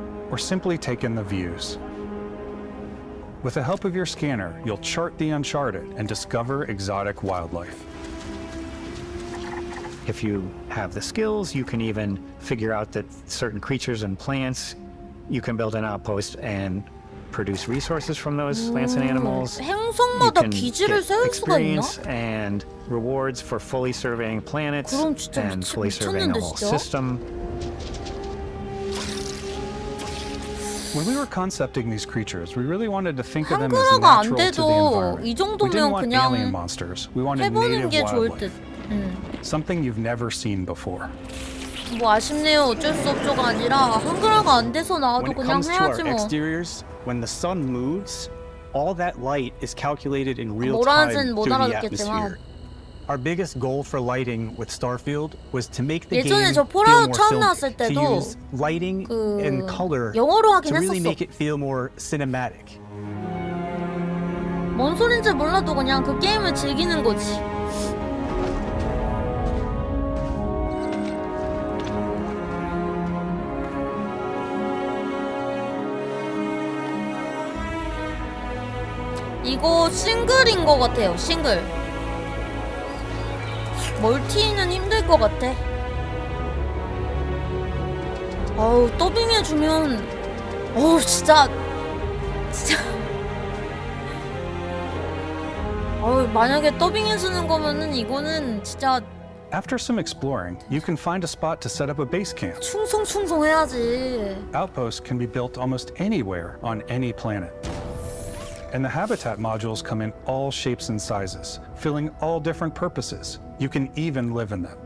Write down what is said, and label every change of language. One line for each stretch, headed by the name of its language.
English: or simply take in the views. With the help of your scanner, you'll chart the uncharted and discover exotic wildlife. If you have the skills, you can even figure out that certain creatures and plants, you can build an outpost and produce resources from those plants and animals.
Korean: 행성마다 기지를 세울 수가 있나?
English: Experience and rewards for fully surveying planets and fully surveying the whole system. When we were concepting these creatures, we really wanted to think of them as natural to the environment. We didn't want alien monsters. We wanted native wildlife. Something you've never seen before.
Korean: 뭐 아쉽네요. 어쩔 수 없죠가 아니라 한글화가 안 돼서 나와도 그냥 해야지 뭐.
English: When it comes to our exteriors, when the sun moves, all that light is calculated in real time through the atmosphere. Our biggest goal for lighting with Starfield was to make the game feel more filmic, to use lighting and color to really make it feel more cinematic.
Korean: 뭔 소린지 몰라도 그냥 그 게임을 즐기는 거지. 이거 싱글인 것 같아요. 싱글. 멀티는 힘들 것 같아. 어우, 더빙해주면 어우, 진짜 어우, 만약에 더빙해주는 거면은 이거는 진짜
English: After some exploring, you can find a spot to set up a base camp.
Korean: 충성해야지.
English: Outposts can be built almost anywhere on any planet. And the habitat modules come in all shapes and sizes, filling all different purposes. You can even live in them.